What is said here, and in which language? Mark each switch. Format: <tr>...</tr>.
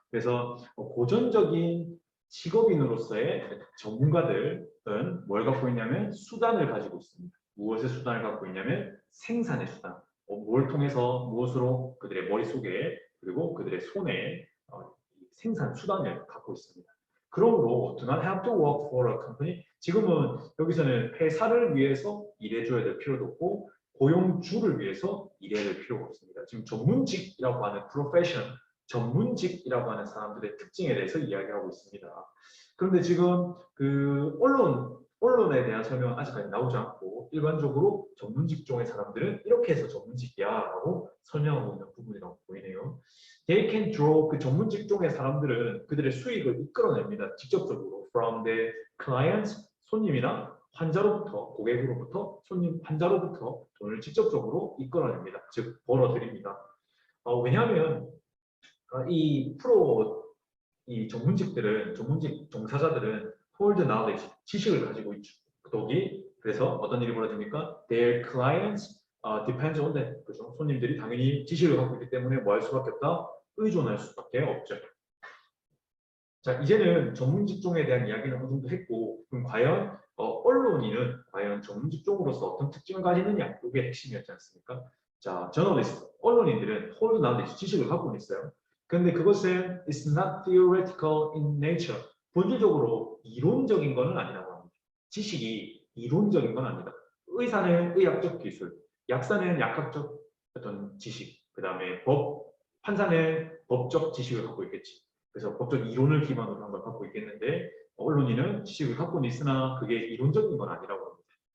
<ko>그래서 고전적인 직업인으로서의 전문가들은 뭘 갖고 있냐면 수단을 가지고 있습니다. 무엇의 수단을 갖고 있냐면 생산의 수단. 뭘 통해서 무엇으로 그들의 머릿속에 그리고 그들의 손에 생산 수단을 갖고 있습니다. 그러므로</ko> <en>do not have to work for a company.</en> <ko>지금은 여기서는 회사를 위해서 일해줘야 될 필요도 없고 고용주를 위해서 일해야 될 필요가 없습니다. 지금 전문직이라고 하는 profession, 전문직이라고 하는 사람들의 특징에 대해서 이야기하고 있습니다. 그런데 지금 그 언론 언론에 대한 설명은 아직까지 나오지 않고 일반적으로 전문 직종의 사람들은 이렇게 해서 전문직이야 라고 설명하고 있는 부분이라고 보이네요.</ko> <en>They can draw</en> <ko>그 전문 직종의 사람들은 그들의 수익을 이끌어냅니다. 직접적으로</ko> <en>from the clients</en> <ko>손님이나 환자로부터 고객으로부터 손님 환자로부터 돈을 직접적으로 이끌어냅니다. 즉 벌어들입니다. 왜냐하면 이 프로 이 전문직들은 전문직 종사자들은</ko> <en>hold knowledge</en> <ko>지식을 가지고 있죠. 독이 그래서 어떤 일이 벌어집니까?</ko> <en>Their clients depends on them.</en> <ko>그죠? 손님들이 당연히 지식을 갖고 있기 때문에 뭐 할 수밖에 없다? 의존할 수밖에 없죠. 자, 이제는 전문 직종에 대한 이야기는 어느 정도 했고, 그럼 과연 언론인은 과연 전문 직종으로서 어떤 특징을 가지느냐? 이게 핵심이었지 않습니까? 자, 저널리스트, 언론인들은</ko> <en>hold knowledge,</en> <ko>지식을 갖고 있어요. 그런데 그것은</ko> <en>is not theoretical in nature.</en> <ko>본질적으로 이론적인 것은 아니라고 합니다. 지식이 이론적인 건 아니다. 의사는 의학적 기술, 약사는 약학적 어떤 지식, 그 다음에 판사는 법적 지식을 갖고 있겠지. 그래서 법적 이론을 기반으로 한 걸 갖고 있겠는데 언론인은 지식을 갖고는 있으나 그게 이론적인 건 아니라고 합니다.</ko>